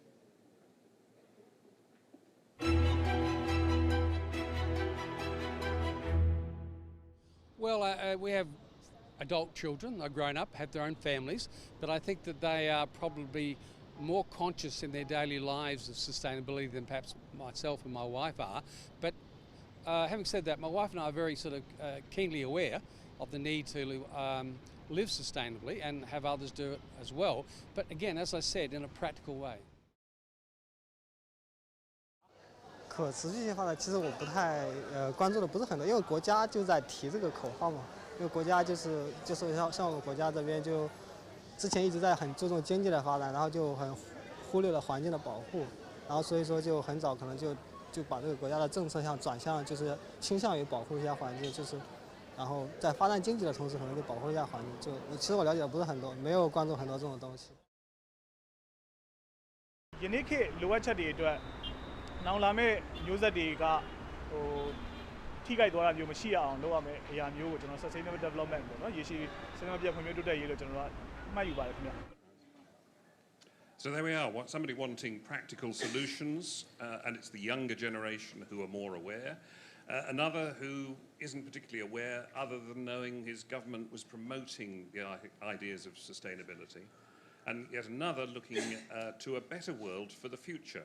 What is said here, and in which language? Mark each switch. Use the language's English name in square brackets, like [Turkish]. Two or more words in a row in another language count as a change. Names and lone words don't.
[English] Well, we have adult children, they're grown up, have their own families, but I think that they are probably more conscious in their daily lives of sustainability than perhaps myself and my wife are. But having said that, my wife and I are very sort of keenly aware of the need to live sustainably and have others do it as well. But again, as I said, in a practical way. [Chinese] 可持续性发展，其实我不太关注的不是很多，因为国家就在提这个口号嘛。因为国家就是像我们国家这边就之前一直在很注重经济的发展，然后就很忽略了环境的保护，然后所以说就很早可能就把这个国家的政策转向就是倾向于保护一下环境，就是然后在发展经济的同时可能就保护一下环境。其实我了解的不是很多，没有关注很多这种东西。 [Burmese] ယနေ့ခေတ်လိုအပ်ချက်တွေအတွက်နောက်လာမယ့်မျိုးဆက်တွေကထိခိုက်သွားတာမျိုးမရှိအောင်လုပ်ရမယ်အရာမျိုးကိုကျွန်တော် [English] sustainable development [Burmese] ပေါ့နော်ရေရှည်စနစ်မပြတ်ဖွံ့ဖြိုးတိုးတက်ရေးလို့ကျွန်တော်မှတ်ယူပါတယ်ခင်ဗျာ [English] So there we are, somebody wanting practical solutions, and it's the younger generation who are more aware. Another who isn't particularly aware, other than knowing his government was promoting the ideas of sustainability. And yet another looking to a better world for the future.